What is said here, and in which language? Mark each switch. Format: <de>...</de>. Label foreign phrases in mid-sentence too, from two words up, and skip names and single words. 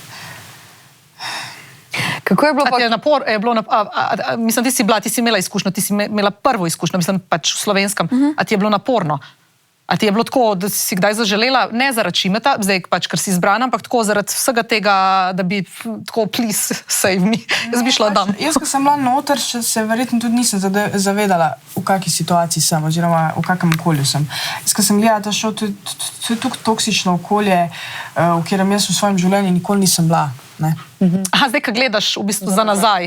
<sl>Kako je bilo pa... Mislim, ti si imela izkušnjo, ti si imela prvo izkušnjo, mislim pač v slovenskem, a ti je bilo naporno? A ti je bilo tako, da si kdaj zaželela, ne zaradi Šimeta, zdaj pač, ker si izbrana, ampak tako zaradi vsega tega, da bi tako</sl> <en>please save me,</en> <sl>jaz bi šla dam. Jaz, ko sem bila noter, se verjetno tudi nisem zavedala, v kakšni situaciji sem, oziroma v kakšnem okolju sem. Jaz, ko sem gledala ta šov, to je tako toksično okolje, v katerem jaz v svojem življenju nikoli nisem bila. Aha, zdaj, ko gledaš v bistvu za nazaj.</sl>